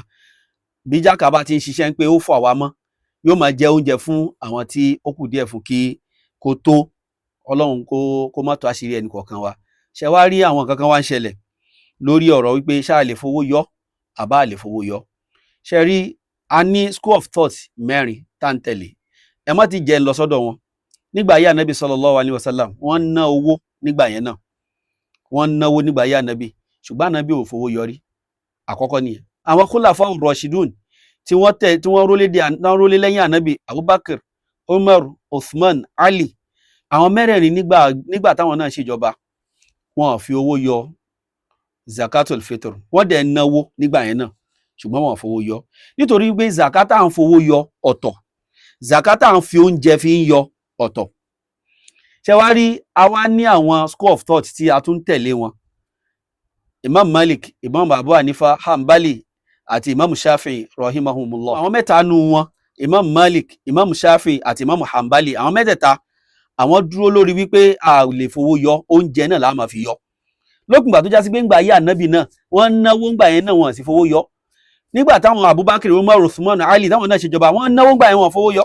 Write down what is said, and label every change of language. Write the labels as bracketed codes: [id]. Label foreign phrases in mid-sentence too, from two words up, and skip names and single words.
[yo] Bí jákà bá ti ń ṣiṣẹ́ pé ó fà wá mọ́ yóò máa jẹ oúnjẹ fún àwọn tí ó kù díẹ̀ fún kí kó tó Ọlọ́run kó má tó àṣírí ẹnì kọ̀ọ̀kan wa. Ṣé wá rí àwọn kankan wá ń ṣẹlẹ̀ lórí ọ̀rọ̀ wípé ṣáà lè fowó yọ àbá lè fowó yọ. Ṣé rí a ní [en] school of thought [yo] mẹ́rin tá ń tẹ̀lé ẹ má ti jẹ́ ń lọ sọ́dọ̀ wọn. Nígbà ayé ànábì [ar] صلى الله عليه وسلم [yo] wọ́n ná owó nígbà yẹn náà wọ́n náwó nígbà ayé ànábì ṣùgbọ́n ànábì ò fowó yọrí. Àkọ́kọ́ nìyẹn. Àwọn [ar] الخلفاء الراشدون [yo] tí wọ́n rólé lẹ́yìn ànábì Abubakar, Umar, Uthman, Ali àwọn mẹ́rẹ̀ẹ̀rin nígbà táwọn náà ṣèjọba wọn ò fi owó yọ [ar] زكاة الفطر [yo] wọ́n dẹ̀ náwó nígbà yẹn náà ṣùgbọ́n wọn ò fowó yọ nítorí pé zakata ń fowó yọ ọ̀tọ̀ zakata ń fi oúnjẹ fi ń yọ ọ̀tọ̀. Ṣé wá rí àwa ní àwọn [en] school of thought [yo] tí a tún tẹ̀lé wọn Imam Malik, Imam Abu Hanifa, Hanbali àti Imam Shafi'i rahimahumullah. Àwọn mẹ́ta nù wọn Imam Malik, Imam Shafi'i àti Imam Hanbali àwọn mẹ́tẹ̀ẹ̀ta àwọn dúró lórí wípé a lè fowó yọ oúnjẹ náà la máa fi yọ. Lókùngbà tó já sí pé ńgbà ayé ànábì náà wọ́n náwó ńgbà yẹn náà wọ́n sì fowó yọ. Nígbà táwọn Abubakar, Umar, Uthman, Ali táwọn náà ṣèjọba wọ́n náwó ńgbà yẹn wọ́n fowó yọ.